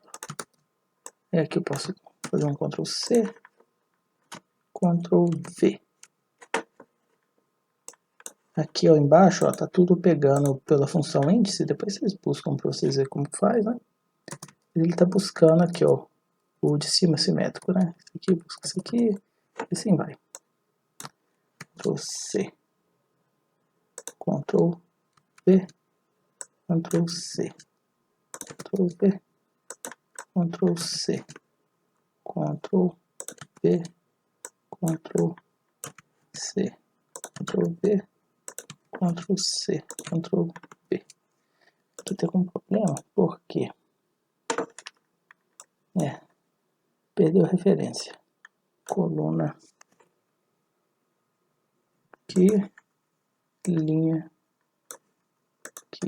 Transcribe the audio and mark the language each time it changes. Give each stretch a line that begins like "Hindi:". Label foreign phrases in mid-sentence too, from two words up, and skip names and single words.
Portuguese: E aqui eu posso fazer um Ctrl C, Ctrl V. Aqui ó, embaixo, ó, tá tudo pegando pela função índice. Depois vocês buscam para vocês verem como faz, né? Ele tá buscando aqui, ó, o de cima simétrico, né? Esse aqui busca esse aqui, e assim vai. Ctrl C, Ctrl V, Ctrl C, Ctrl V, Ctrl C, Ctrl V, Ctrl C, Ctrl V, Ctrl C, Ctrl V. Aqui tem um problema, porque perdeu a referência. Coluna aqui, linha aqui.